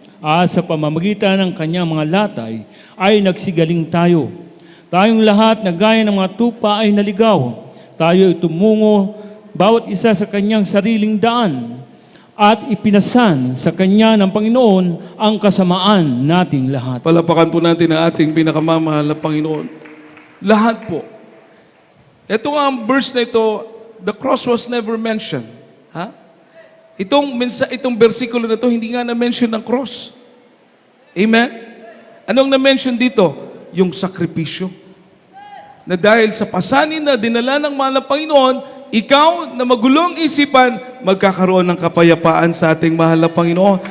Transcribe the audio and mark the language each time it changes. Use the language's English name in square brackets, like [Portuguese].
[Filipino] At sa pamamagitan ng Kanyang mga latay ay nagsigaling tayo. Tayong lahat na gaya ng mga tupa ay naligaw. Tayo ay tumungo bawat isa sa kanyang sariling daan at ipinasan sa kanya ng Panginoon ang kasamaan nating lahat. Palapakan po natin ang ating pinakamamahal na Panginoon. Lahat po. Ito ang verse na ito, [English] the cross was never mentioned. Ha? [Filipino] Itong versikulo na ito, hindi nga na-mention ng cross. Amen? Anong na-mention dito? Yung sakripisyo. Na dahil sa pasanin na dinala ng mahal na Panginoon, ikaw na magulong isipan, magkakaroon ng kapayapaan sa ating mahal na Panginoon.